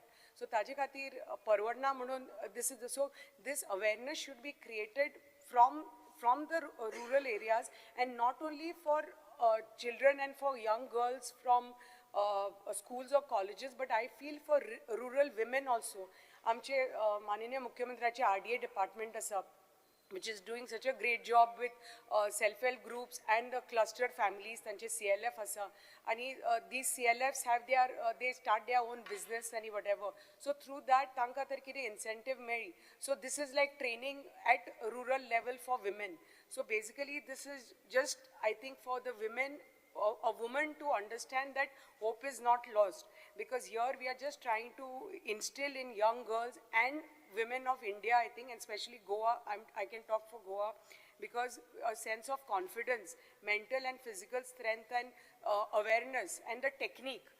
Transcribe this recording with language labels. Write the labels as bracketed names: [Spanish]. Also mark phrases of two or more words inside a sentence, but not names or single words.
[English] So [Konkani] ताजे खातीर परवडना [English] म्हणून this awareness should be created from the rural areas, and not only for children and for young girls from schools or colleges, but I feel for rural women also. [Konkani] आमचे माननीय मुख्यमंत्र्याचे RDA department असा, [English] which is doing such a great job with self-help groups and clustered families, [Konkani] तांचे CLF असा, [English] आणि these CLFs have they start their own business and whatever. So through that, [Konkani] तांका तर कितें incentive मेळ्ळी. [English] So this is like training at rural level for women. So basically, this is just, I think, for the women, a woman to understand that hope is not lost, because here we are just trying to instill in young girls and women of India, I think, and especially Goa, I can talk for Goa, because a sense of confidence, mental and physical strength, and awareness, and the technique